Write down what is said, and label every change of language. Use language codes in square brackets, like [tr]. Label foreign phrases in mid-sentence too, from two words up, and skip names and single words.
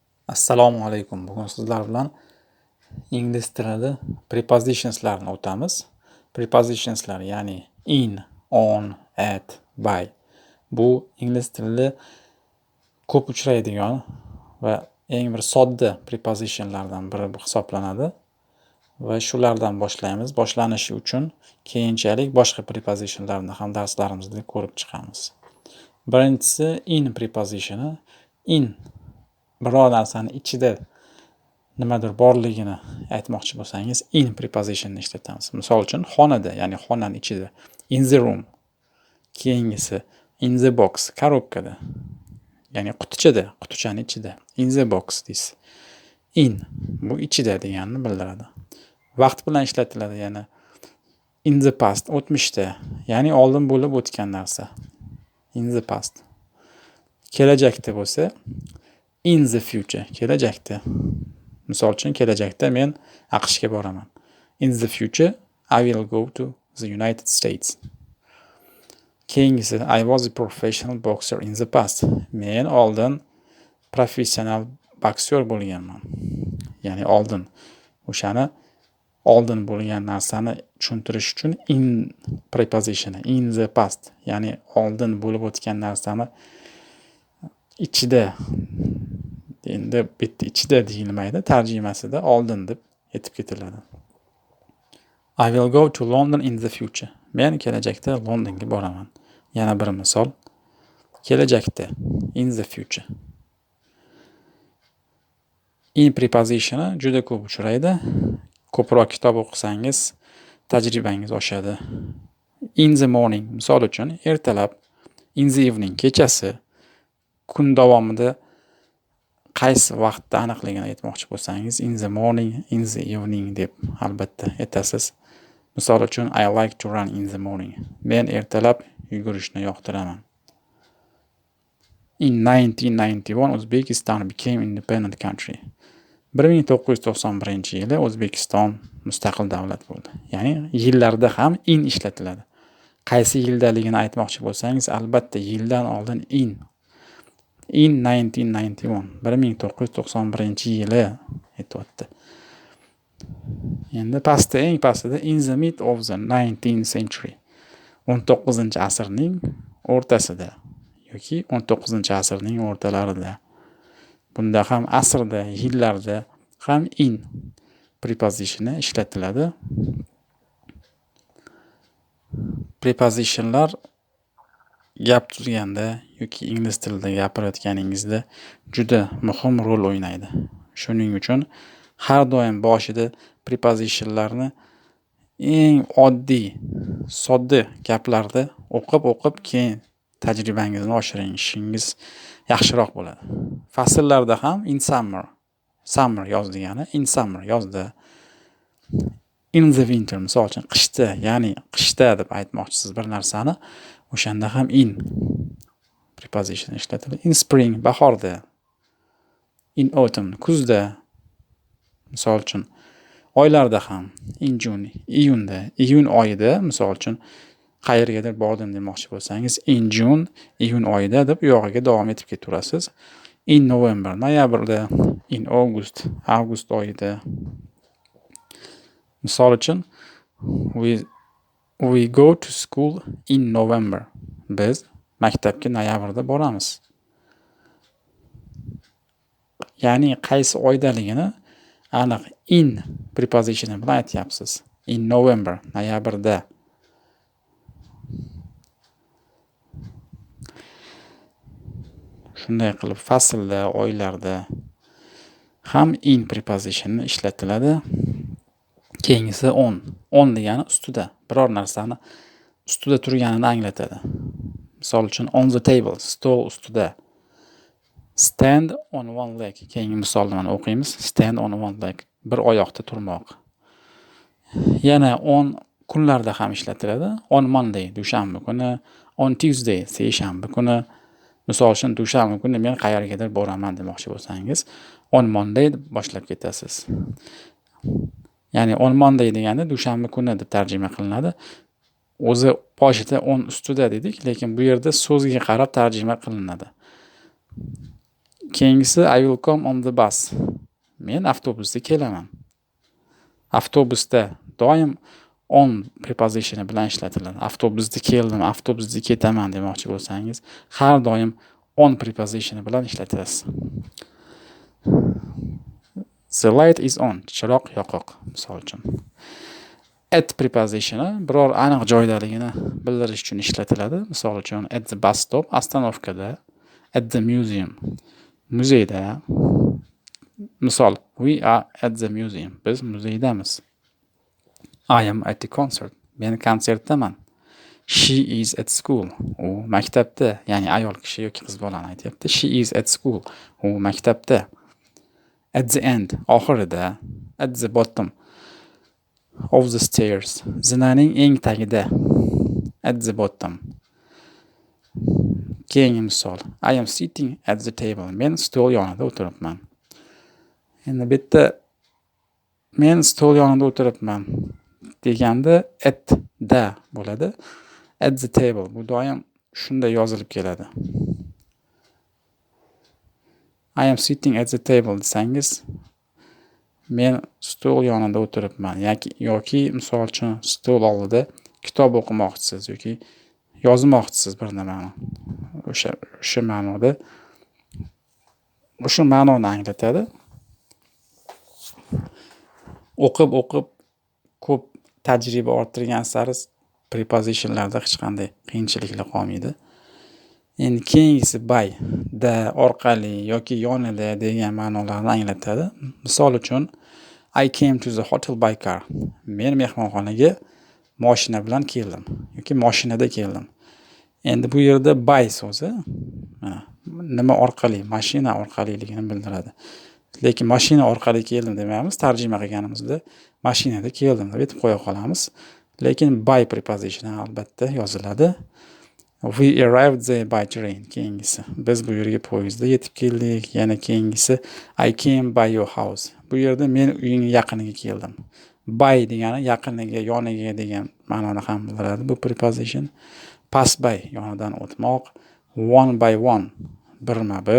[uz] Assalomu alaykum. Bugun sizlar bilan ingliz tilida prepositionslarni o'tamiz. Prepositionslar ya'ni [en] in, on, at, by. [uz] Bu ingliz tilida ko'p uchraydigan va eng bir sodda prepositionlardan biri hisoblanadi. Va shulardan boshlaymiz. Boshlanishi uchun keyinchalik boshqa prepositionlarni ham darslarimizda ko'rib chiqamiz. Birinchisi in prepositioni. In biror narsani ichida nimadir borligini aytmoqchi bo'lsangiz in prepositionni ishlatamiz. Misol uchun xonada, ya'ni xonaning ichida, [en] in the room. Keyingisi in the box, [uz] korobkada, ya'ni qutichada, qutichaning ichida, [en] in the box deysiz. [uz] In bu ichida deganini bildiradi. Vaqt bilan ishlatiladi, ya'ni [en] in the past, [uz] o'tmishda, ya'ni oldin bo'lib o'tgan narsa. [en] In the past. [uz] Kelajakda bo'lsa [en] in the future, [uz] kelajakda. Misol uchun kelajakda men AQShga boraman. [en] In the future I will go to the United States. Keyingisi I was a professional boxer in the past. [uz] Men oldin professional boksyor bo'lganman. Ya'ni oldin o'shani oldin bo'lgan narsani tushuntirish uchun [en] in preposition, in the past, [uz] ya'ni oldin bo'lib o'tgan narsani ichida, endi bitta ichida deyilmaydi, tarjimasida oldin deb aytib ketiladi. [en] I will go to London in the future. [uz] Men kelajakda Londonga boraman. Yana bir misol. Kelajakda [en] in the future. [uz] In prepositioni juda ko'p uchraydi. Ko'proq kitob o'qisangiz tajribangiz oshadi. [en] In the morning, [uz] misol uchun ertalab, [en] in the evening, [uz] kechasi, kun davomida qaysi vaqtda aniqligini aytmoqchi bo'lsangiz [en] in the morning, in the evening [uz] deb albatta aytasiz. Misol uchun [en] I like to run in the morning. [uz] Men ertalab yugurishni yoqtiraman. [en] In 1991 Uzbekistan became independent country. [uz] 1991-yili O'zbekiston mustaqil davlat bo'ldi. Ya'ni yillarda ham in ishlatiladi. Qaysi yildaligini aytmoqchi bo'lsangiz albatta yildan oldin in 1991, 1991-yili aytyapti. Endi pastda, eng pastida [en] in the mid of the 19th century. [uz] 19-asrning o'rtasida yoki 19-asrning o'rtalarida. Bunda ham asrda, yillarda ham in prepositioni ishlatiladi. Prepositionlar gap tuzganda yoki ingliz tilida gapirayotganingizda juda muhim rol o'ynaydi. Shuning uchun har doim boshida prepositionlarni eng oddiy, sodda gaplarda o'qib keyin tajribangizni oshirishingiz yaxshiroq bo'ladi. Fasllarda ham [en] in summer, summer [uz] yoz degani, [en] in summer yozda. In the winter, [uz] misol uchun qishda, ya'ni qishda deb aytmoqchisiz bir narsani, o'shanda ham [en] in preposition [uz] ishlatiladi. [en] In spring, bahorda. In autumn, [uz] kuzda. Misol uchun oylarda ham [en] in June, [uz] iyunda, iyun oyida, misol uchun qayergadir bordim demoqchi bo'lsangiz [en] in June, [uz] iyun oyida deb uyog'iga davom etib ketaverasiz. [en] In November, noyabrda, in August, [uz] avgust oyida. Misol uchun [en] we go to school in November. [uz] Biz maktabga noyabrda boramiz. Ya'ni qaysi oydaligini aniq in prepositioni bilan aytyapsiz. [en] In November, [uz] noyabrda. Shunday qilib faslda, oylarda ham in prepositioni ishlatiladi. Keyingisi on. On degani ustida, biror narsani ustida turganini anglatadi. Misol uchun [en] on the table, [uz] stol ustida. [en] Stand on one leg. [uz] Keyingi misolni o'qiymiz. [en] Stand on one leg. [uz] Bir oyoqda turmoq. Yana on kunlarda ham ishlatiladi. [en] On Monday, [uz] dushanba kuni, [en] on Tuesday, [uz] seshanba kuni. Misol uchun dushanba kuni men qayergadir boraman demoqchi bo'lsangiz, [en] on Monday [uz] deb boshlab ketasiz. Ya'ni [en] on Monday [uz] degani dushanba kuni deb tarjima qilinadi. O'zi boshida on ustida dedik, lekin bu yerda so'zga qarab tarjima qilinadi. [en] Keyingisi I will come on the bus. [uz] Men avtobusda kelaman. Avtobusda doim on prepositioni bilan ishlatiladi. Avtobusda keldim, avtobusda ketaman demoqchi bo'lsangiz, har doim on prepositioni bilan ishlatasiz. [en] The light is on. [uz] Chiroq yoqiq, misol uchun. At prepositioni biror aniq joydaligini bildirish uchun ishlatiladi. Misol uchun [en] at the bus stop, ostanovkada, at the museum, [uz] muzeyda. Misol, [en] we are at the museum. [uz] Biz muzeydamiz. [en] I am at the concert. [uz] Men konsertdaman. [en] She is at school. [uz] U maktabda, ya'ni ayol kishi yoki qiz bolani aytyapti. [en] She is at school. [uz] U maktabda. [en] At the end, oxirida. At the bottom of the stairs. [uz] Zinaning eng tagida. [en] At the bottom. [uz] Keyingi misol. [en] I am sitting at the table. [uz] Men stol yonida o'tiribman. Endi bu yerda men stol yonida o'tiribman deganda at da bo'ladi. [en] At the table [uz] bu doim shunday yozilib keladi. [en] I am sitting at the table [uz] desangiz, men stol yonida o'tiribman yoki misol uchun stol oldida kitob o'qimoqchisiz yoki yozmoqchisiz bir nimani. O'sha ma'noda o'sha ma'noni anglatadi. O'qib ko'p tajriba orttirgan sari prepositionlarda hech qanday qiyinchiliklar qolmaydi. Endi keyingisi by, da, orqali yoki yonida degan ma'nolarni anglatadi. Misol uchun [en] I came to the hotel by car. [uz] Men mehmonxonaga mashina bilan keldim yoki mashinada keldim. Endi bu yerda by so'zi nima orqali, mashina orqaliligini bildiradi. Lekin mashina orqali keldim demaymiz, tarjima qilganimizda mashinada keldim deb aytib qo'ya qolamiz. Lekin [en] by preposition [uz] albatta yoziladi. [en] We arrived there by train. [uz] Keyingisi biz bu yerga poyezdda yetib keldik. Yana keyingisi [en] I came by your house. [uz] Bu yerda men uying yaqiniga keldim. By degani yaqiniga, yoniga degan ma'noni ham bildiradi bu preposition. [en] Pass by [uz] yonidan o'tmoq, [en] one by one birma-bir.